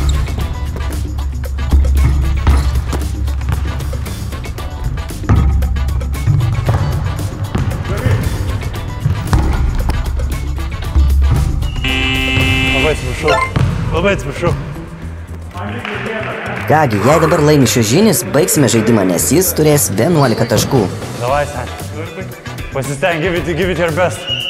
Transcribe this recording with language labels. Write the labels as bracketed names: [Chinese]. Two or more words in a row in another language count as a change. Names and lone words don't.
[Lithuanian] Labai atsiprašau. Kągi, jei dabar laimi Šiožinis, baigsime žaidimą, nes jis turės 11 taškų. Davai, sen. Pasisteng, [English] give it your best.